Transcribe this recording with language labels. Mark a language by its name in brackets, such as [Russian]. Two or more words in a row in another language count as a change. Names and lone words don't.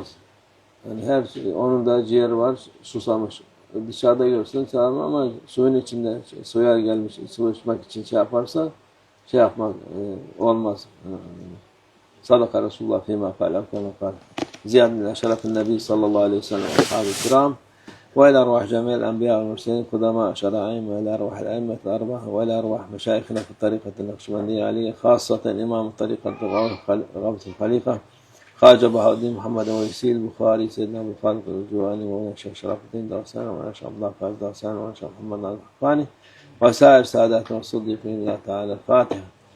[Turkish] Yani onun da ciğeri var, susamış. Dışarıda görsen çağırma ama suyun içinde, suya gelmiş, su içmek için yaparsa yapmak olmaz. [Arabic] صدق رسول الله فيما قال قال. زيادة من شرف النبي صلى الله عليه وسلم أصحاب كرام وإلى أرواح جميع الأنبياء والمرسلين قدماء شرائعهم، وإلى أرواح الأئمة الأربعة، وإلى أرواح مشايخنا في الطريقة النقشبندية علية، خاصة إمام الطريقة غوث الخليفة خواجة بهاء الدين محمد ويسيل البخاري سيدنا أبو خالد الجواني، ومولانا الشيخ شرف الدين درسان، ومولانا الشيخ عبد الله فايز درسان، ومولانا الشيخ محمد ناصر الحقاني، وسائر ساداتنا والصديقين الله تعالى. الفاتحة.